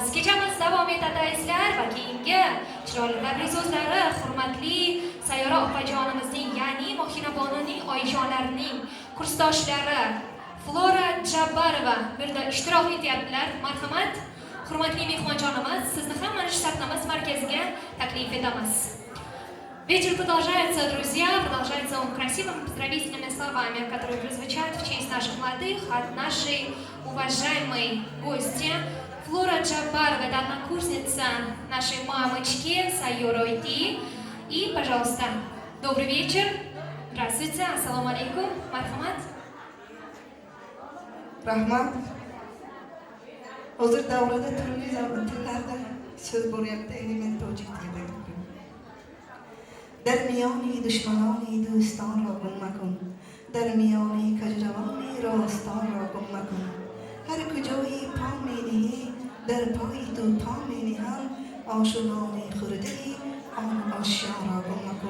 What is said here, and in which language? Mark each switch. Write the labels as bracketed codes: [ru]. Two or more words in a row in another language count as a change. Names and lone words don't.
[uz] Kechamiz davom etadi azizlar va keyingi chiroyli so'zlari hurmatli Sayyora opajonimizning, ya'ni Mohina Bonuning oyijonlarining kursdoshlari Flora Jabbarova bu yerda ishtirok etyaptilar. Marhamat, hurmatli mehmonjonimiz, sizni ham mana shu sarnamas markaziga taklif etamiz. [ru] Вечер продолжается, друзья, продолжается он красивыми поздравительными словами, которые прозвучат в честь наших молодых от нашей уважаемой гости Флора Джабарова, это однокурсница нашей мамочки Сайора Ойти. И, пожалуйста, добрый вечер, здравствуйте, [ar] السلام عليكم, мархамат. [uz] Rahmat. Hozir davrada turli tillarda so'z bo'lyapti, endi men tojik tilida gapiraman. [fa] در میانی دشمنانی دوستان را گم مکن، در میانی کجروانی راستان را گم مکن. هر کجایی پا می‌نهی در پای تو پا می‌نهم، آشنایی خورده‌ای آن آشیان را گم مکن.